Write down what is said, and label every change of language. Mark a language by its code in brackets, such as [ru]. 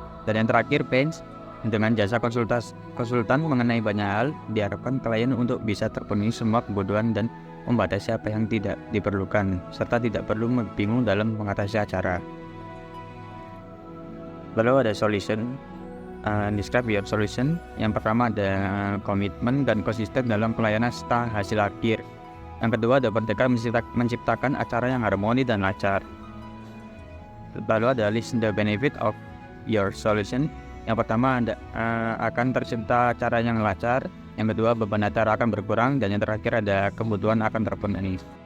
[id] Dan yang terakhir, Pens, dengan jasa konsultan mengenai banyak hal, diharapkan klien untuk bisa terpenuhi semua kebutuhan dan membatasi apa yang tidak diperlukan, serta tidak perlu bingung dalam mengatasi acara. Lalu ada [en] solution, describe your solution. [id] Yang pertama ada komitmen dan konsisten dalam pelayanan serta hasil akhir. Yang kedua ada bertekad menciptakan acara yang harmoni dan lancar. Lalu ada [en] list the benefit of your solution. [id] Yang pertama akan tercipta acara yang lancar. Yang kedua, beban acara akan berkurang. Dan yang terakhir ada kebutuhan akan terpenuhi.